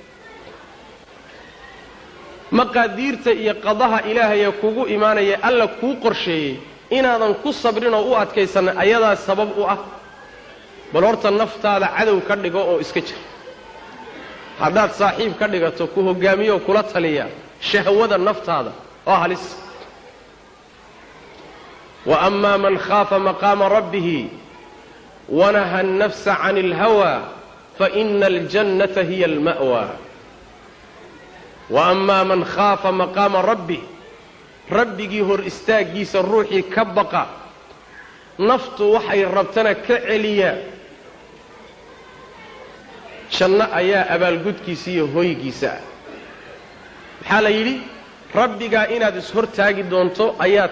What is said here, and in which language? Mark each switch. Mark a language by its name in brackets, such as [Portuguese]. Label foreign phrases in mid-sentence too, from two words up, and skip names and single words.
[Somali] maqaadiirta iyo qadaha ilaahay kugu imaanaya alla kuu qorsheeyay inaadan ku sabrin oo u adkaysan ayadaa sabab u ah bal horta naftaada cadow ka dhigo oo iska jir haddaad saaxiib ka dhigato ku hogaamiyo kula taliya shahwada naftaada oo halis [Arabic] وأما من خاف مقام ربه ونهى النفس عن الهوى فإن الجنة هي المأوى وأما من خاف مقام ربه [Somali] rabbigi hor istaagiisa ruuxi ka baqa naftu waxay rabtana ka celiya janna ayaa abaalgudkiisa iyo hoygiisa maxaa la yidhi rabbigaa inaad ishortaagi doonto ayaad